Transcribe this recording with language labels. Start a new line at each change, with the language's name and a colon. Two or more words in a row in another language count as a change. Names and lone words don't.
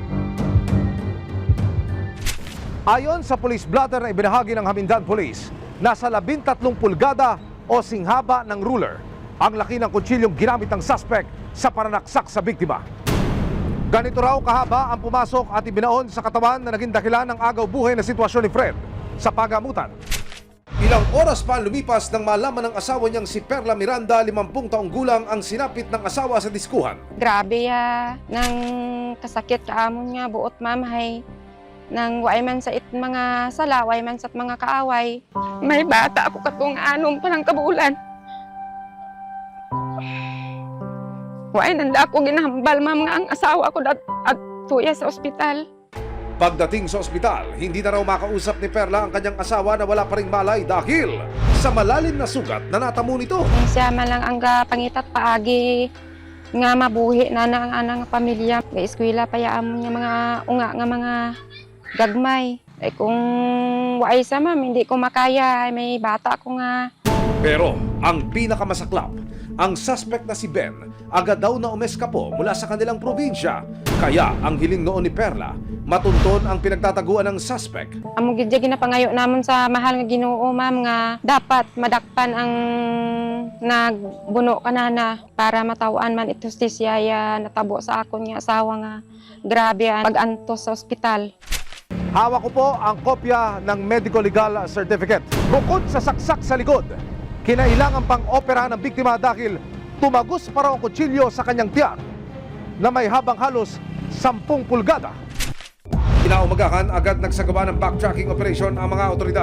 Filipino: Ayon sa
English: police blotter
Filipino: na ibinahagi ng Hamindan Police, nasa 13 pulgada o singhaba ng ruler ang laki ng kutsilyong ginamit ng suspect sa pananaksak sa biktima. Ganito raw kahaba ang pumasok at ibinaon sa katawan na naging dahilan ng agaw buhay na sitwasyon ni Fred sa pagamutan. Ilang oras pa lumipas nang malaman ng asawa niyang si Perla Miranda, 50 taong gulang, ang sinapit ng asawa sa diskuhan.
Hiligaynon: Grabe ya, nang kasakit kaamon nga buot mamay. Nang way man sa mga sala, way man sa mga kaaway. May bata ako katong anom pa ng kabulan. Way nanda ako ginahambal nga ang asawa ko at tuya sa ospital.
Filipino: Pagdating sa ospital, hindi na raw makausap ni Perla ang kanyang asawa na wala pa ring malay dahil sa malalim na sugat na natamo nito.
Hiligaynon: Siya man lang ang pangitat paagi nga mabuhi na ang anang pamilya. May eskwela pa yaamon nga mga unga nga mga gagmay. Eh kung waay sa ma'am,
Filipino: hindi ko makaya.
Hiligaynon: May bata ko nga.
Filipino: Pero ang pinakamasaklap, ang suspect na si Ben agad daw na umeskapo mula sa kanilang probinsya. Kaya ang hiling noon ni Perla, matunton ang pinagtataguan ng suspect.
Hiligaynon: Amo gid ginapangayo namon sa mahal nga Ginoo ma'am nga dapat madakpan ang nagbuno kanana para matawan man ito siya natabo sa akon nga asawa nga grabe ang pag-antos sa ospital.
Filipino: Hawak ko po ang kopya ng
English: medical legal certificate.
Filipino: Bukod sa saksak sa likod, kinailangan pang opera ng biktima dahil tumagos pa raw ang kutsilyo sa kanyang tiyan na may habang halos 10 pulgada. Kinaumagahan, agad nagsagawa ng
English: backtracking operation
Filipino: ang mga otoridad.